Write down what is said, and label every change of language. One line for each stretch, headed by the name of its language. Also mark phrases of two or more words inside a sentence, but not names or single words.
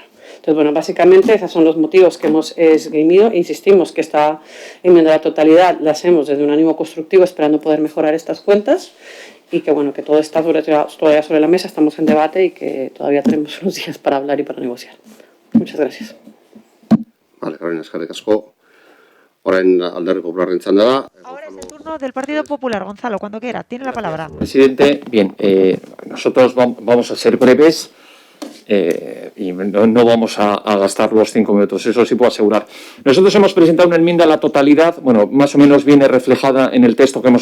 Spanish: Entonces, bueno, básicamente esos son los motivos que hemos esgrimido. Insistimos que esta enmienda a la totalidad la hacemos desde un ánimo constructivo, esperando poder mejorar estas cuentas, y que bueno, que todo está todavía sobre la mesa, estamos en debate y que todavía tenemos unos días para hablar y para negociar. Muchas gracias. Vale, Carolina,
Basque: eskerrik asko. Orain Alderdi Popularren txanda da.
Spanish: Ahora es el turno del Partido Popular. Gonzalo, cuando quiera, tiene la palabra. Presidente, bien, nosotros vamos a ser breves. y no vamos a gastar los 5 minutos, eso sí puedo asegurar. Nosotros hemos presentado una enmienda a la totalidad, bueno, más o menos viene reflejada en el texto que hemos